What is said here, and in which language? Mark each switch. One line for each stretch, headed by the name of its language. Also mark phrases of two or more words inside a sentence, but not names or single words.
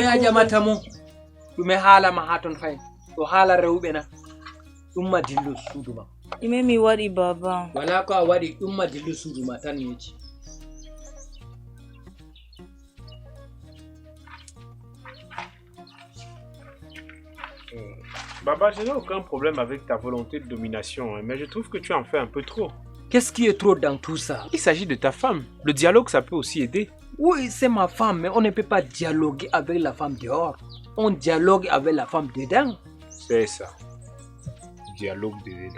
Fula: a jamata mo ɗume haalama ha ton fayin ɗo haala rewɓe na ɗum madillu suudu ma ɗume mi waɗi baba? wala ko a waɗi ɗum madillu suudu ma tan yeji. Baba,
French: je n'ai aucun problème avec ta volonté de domination, hein, mais je trouve que tu en fais un peu trop. Qu'est-ce qui est trop dans tout ça? Il s'agit de ta femme. Le dialogue, ça peut aussi aider. Oui, c'est ma femme, mais on ne peut pas dialoguer avec la femme dehors. On dialogue avec la femme dedans. C'est ça. Dialogue dedans.